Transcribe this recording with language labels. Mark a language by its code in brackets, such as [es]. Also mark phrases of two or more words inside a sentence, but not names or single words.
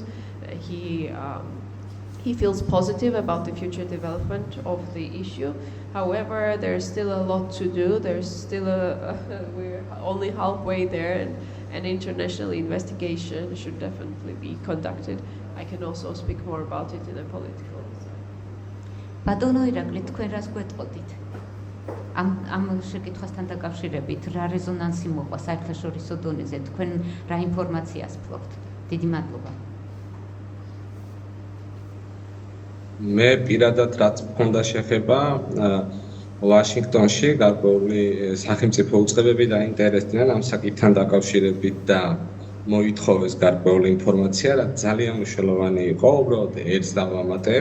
[en] He feels positive about the future development of the issue. However, there's still a lot to do. There's still we're only halfway there, and an international investigation should definitely be conducted. I can also speak more about it in a political side. [ka] ბატონო ირაკლი, თქვენ რას გვეტყოდით? ამ შეკითხვასთან დაკავშირებით რა რეზონანსი მოყვა საერთაშორისო დონეზე, თქვენ რა ინფორმაციას ფლობთ? დიდი მადლობა. მე პირადად რაც მქონდა შეხება ვაშინგტონში გარკვეული სახელმწიფო უწყებები დაინტერესდნენ ამ საკითხთან დაკავშირებით და მოითხოვეს გარკვეული ინფორმაცია, რაც ძალიან მნიშვნელოვანი იყო, უბრალოდ ერთს დავამატებ.